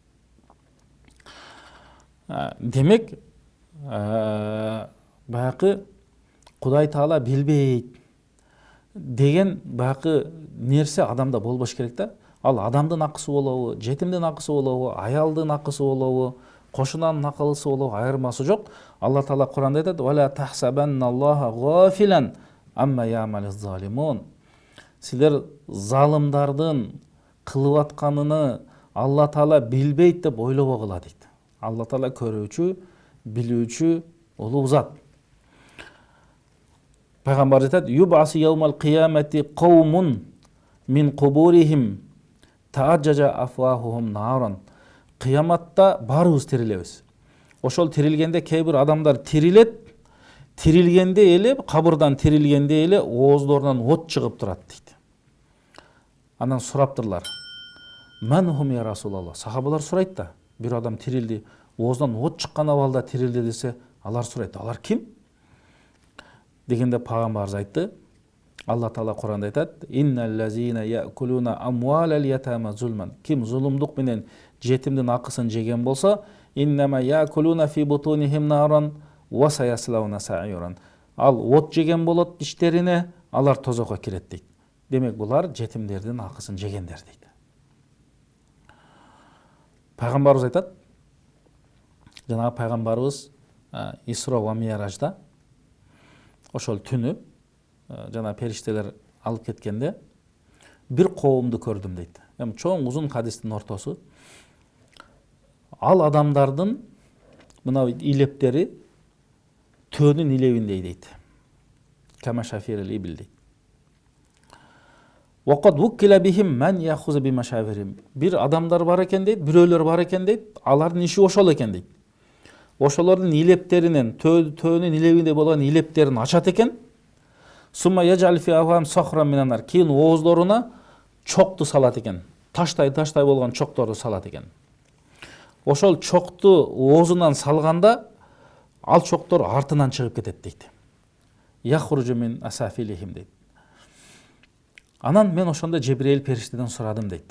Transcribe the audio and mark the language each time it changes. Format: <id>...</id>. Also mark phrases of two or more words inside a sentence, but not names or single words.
<ky>Демек, баягы Кудай Таала билбейт деген баягы нерсе адамда болбош керек да. Ал адамдын акысы болобу, жетимдин акысы болобу, аялдын акысы болобу, кошунанын акысы болобу, айырмасы жок. Алла Таала Куранда айтат:</ky> <ar>"ولا تحسبن الله غافلا عما يعمل الظالمون."</ar> <ky>Силер залымдардын кылып атканын Алла Таала билбейт деп ойлобогула дейт. Алла Таала көрүүчү, билүүчү улуу зат. Пайгамбар айтат:</ky> <ar>"يبعث يوم القيامة قوم من قبورهم تأجج أفواههم نارا."</ar> <ky>Кыяматта барыбыз тирилебиз. Ошол тирилгенде кээ бир адамдар тирилет, тирилгенде эле, кабырдан тирилгенде эле ооздорунан от чыгып турат дейт. Анан сураптырлар:</ky> <ar>"منهم يا رسول الله?"</ar> <ky>Сахабалар сурайт да, бир адам тирилди, оозунан от чыккан абалда тирилди десе, алар сурайт: "Алар ким?" Дегенде пайгамбарыбыз айтты, Алла Таала Куранда айтат:</ky> <ar>"إن الذين يأكلون أموال اليتامى ظلما."</ar> <ky>Ким зулумдук менен жетимдин акысын жеген болсо,</ky> <ar>إنما يأكلون في بطونهم نارا وسيصلون سعيرا.</ar> <ky>ал от жеген болот диштерине, алар тозокко кирет дейт. Демек булар жетимдердин акысын жегендер дейт. Пайгамбарыбыз айтат, жанагы пайгамбарыбыз Исра ва Миражда ошол түнү жана периштелер алып кеткенде бир коомду көрдүм дейт. Эми чоң узун хадистин ортосу. Ал адамдардын мына илептери төөнүн илебиндей дейт.</ky> <ar>كمشافر الإبل дейт. وقد وكل بهم من يأخذ بمشافرهم.</ar> <ky>Бир адамдар бар экен дейт, бирөөлөр бар экен дейт. Алардын иши ошол экен дейт. Ошолордун илептеринен, төөнүн илебинде болгон илептерин ачат экен.</ky> <ar>ثم يجعل في أفواههم صخرا من النار.</ar> <ky>Кийин ооздоруна чокту салат экен. Таштай болгон чокторду салат экен. Ошол чокту оозунан салганда ал чоктор артынан чыгып кетет дейт.</ky> <ar>يخرج من أسافلهم</ar> <ky>дейт. Анан мен ошондо Жебирейил периштеден сурадым дейт.</ky>